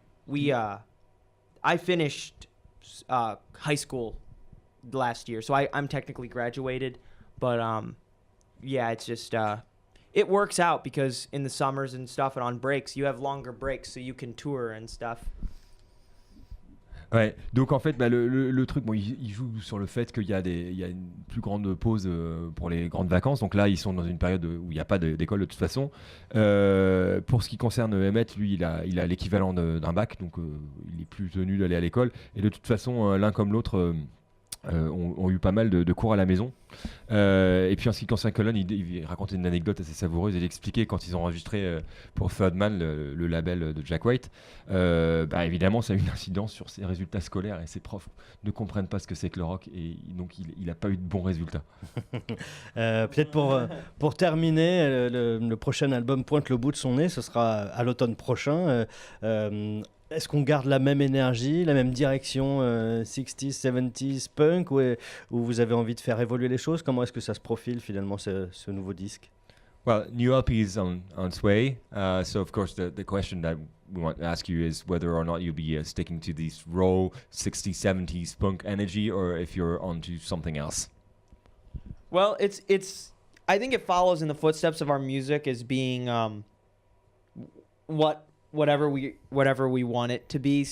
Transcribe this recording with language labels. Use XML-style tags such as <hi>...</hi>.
<en>Yeah, I finished high school last year, so I'm technically graduated, but yeah, it's just it works out because in the summers and stuff and on breaks, you have longer breaks, so you can tour and stuff.</en> <fr>Ouais, donc en fait, le truc, bon, il joue sur le fait qu'il y a une plus grande pause pour les grandes vacances. Donc là, ils sont dans une période où il n'y a pas d'école de toute façon. Pour ce qui concerne Emmett, lui, il a l'équivalent d'un bac, donc il est plus tenu d'aller à l'école. Et de toute façon, l'un comme l'autre ont eu pas mal de cours à la maison. Et puis en ce qui concerne Cullen, il racontait une anecdote assez savoureuse. Il expliquait quand ils ont enregistré pour Third Man, le label de Jack White, évidemment ça a eu une incidence sur ses résultats scolaires et ses profs ne comprennent pas ce que c'est que le rock et donc il n'a pas eu de bons résultats. Peut-être pour terminer, le prochain album pointe le bout de son nez, ce sera à l'automne prochain. Est-ce qu'on garde la même énergie, la même direction 60s, 70s, punk ou vous avez envie de faire évoluer les choses? Comment est-ce que ça se profile finalement ce nouveau disque?</fr> <en>Well, new LP is on its way, so of course the question that we want to ask you is whether or not you'll be sticking to this raw 60s, 70s punk energy or if you're onto something else. Well, it's I think it follows in the footsteps of our music as being whatever we want it to be.</en>